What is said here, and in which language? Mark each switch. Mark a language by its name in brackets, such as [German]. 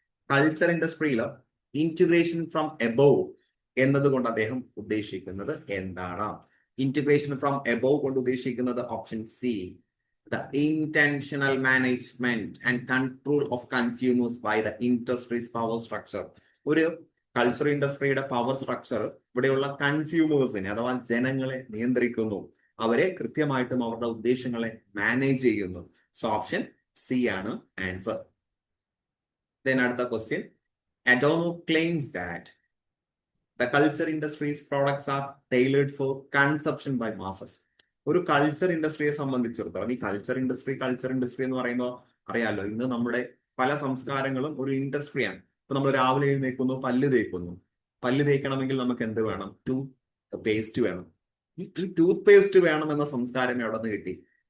[Malayalam] Culture ഇൻഡസ്ട്രിയിൽ integration from above എന്നതുകൊണ്ട് അദ്ദേഹം ഉദ്ദേശിക്കുന്നത് എന്താണ്? ഇന്റഗ്രേഷൻ ഫ്രം എബോവ് കൊണ്ട് ഉദ്ദേശിക്കുന്നത് option C, [English] the intentional management and control of consumers by the industry's power structure. [Malayalam] ഒരു കൾച്ചർ ഇൻഡസ്ട്രിയുടെ പവർ സ്ട്രക്ചർ ഇവിടെയുള്ള കൺസ്യൂമേഴ്സിനെ അഥവാ ജനങ്ങളെ നിയന്ത്രിക്കുന്നു, അവരെ കൃത്യമായിട്ടും അവരുടെ ഉദ്ദേശങ്ങളെ മാനേജ് ചെയ്യുന്നു. സോ ഓപ്ഷൻ സി ആണ് ആൻസർ. [English] Then [Malayalam] അടുത്ത question, [English] Adorno claims that the culture industry's products are tailored for consumption by masses. [Malayalam] ഒരു കൾച്ചർ ഇൻഡസ്ട്രിയെ സംബന്ധിച്ചിടത്തോളം, ഈ കൾച്ചർ ഇൻഡസ്ട്രി എന്ന് പറയുമ്പോൾ അറിയാലോ, ഇന്ന് നമ്മുടെ പല സംസ്കാരങ്ങളും ഒരു ഇൻഡസ്ട്രിയാണ്. ഇപ്പൊ നമ്മൾ രാവിലെ എഴുന്നേൽക്കുന്നു, പല്ല് തേക്കണമെങ്കിൽ നമുക്ക് എന്ത് വേണം? ടൂത്ത് പേസ്റ്റ് വേണം. ഈ ടൂത്ത് പേസ്റ്റ് വേണം എന്ന സംസ്കാരം എവിടെ നിന്ന് കിട്ടി?